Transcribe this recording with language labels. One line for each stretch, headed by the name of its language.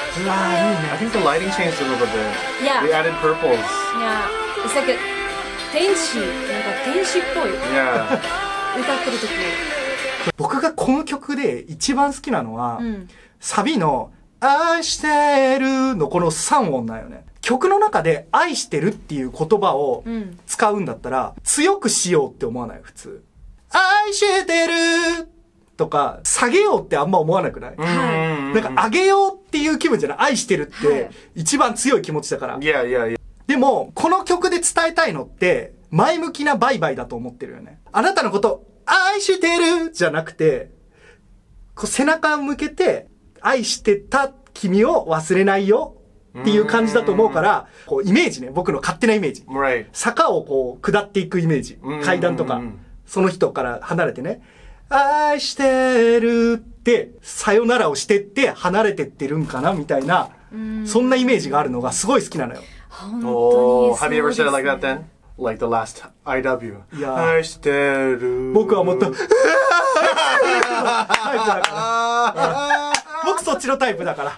English: I think the lighting changed a little bit. Yeah. We added purples. Yeah. It's like a
Japanese: 天使、なんか天使っぽい。
English: Yeah.
Japanese: 歌ってる時。僕がこの曲で一番好きなのは、サビの愛してるのこの3音なんよね。曲の中で愛してるっていう言葉を使うんだったら、強くしようって思わない？普通。愛してるとか、下げようってあんま思わなくない？なんか上げようっていう気分じゃない？愛してるって一番強い気持ちだから。でも、この曲で伝えたいのって、前向きなバイバイだと思ってるよね。あなたのこと愛してるじゃなくて、こう背中を向けて、愛してた君を忘れないよっていう感じだと思うから、こうイメージね、僕の勝手なイメージ。坂をこう下っていくイメージ。階段とか、その人から離れてね、愛してるって、さよならをしてって離れてってるんかなみたいな、そんなイメージがあるのがすごい好きなのよ。
English: Oh, have you ever said it like that then? Like the last I love you.
Japanese: いや、愛してる。僕はもっと僕そっちのタイプだから。